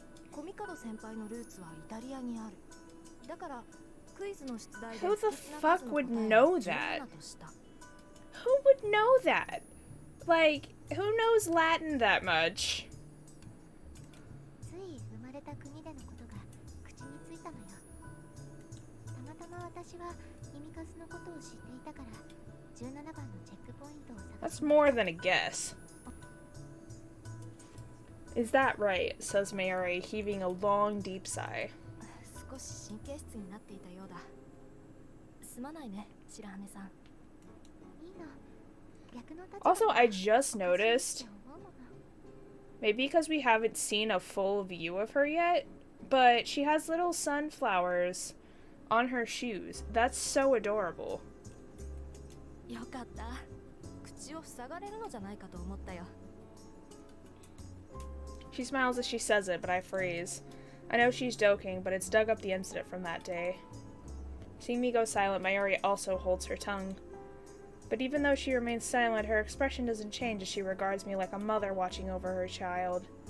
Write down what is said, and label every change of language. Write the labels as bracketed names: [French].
[Japanese] コミカド先輩のルーツはイタリアにある。だからクイズの出題で [English] Who the fuck would know that? Who would know that? Like, who knows Latin that much? [Japanese] つい生まれた国でのことが口についたのよ。たまたま私は意味数のことを知っていたから、17番のチェックポイントを探す。 [English] That's more than a guess. Is that right? Says Mayuri, heaving a long, deep sigh. [Japanese] 少し神経質になっていたようだ。すまないね、白羽さん。いいの。逆の立場。 [English] Also, I just noticed, maybe because we haven't seen a full view of her yet, but she has little sunflowers on her shoes. That's so adorable. [Japanese] よかった。口を塞がれるのじゃないかと思ったよ。 [English] She smiles as she says it, but I freeze. I know she's joking, but it's dug up the incident from that day. Seeing me go silent, Mayuri also holds her tongue. But even though she remains silent, her expression doesn't change as she regards me like a mother watching over her child.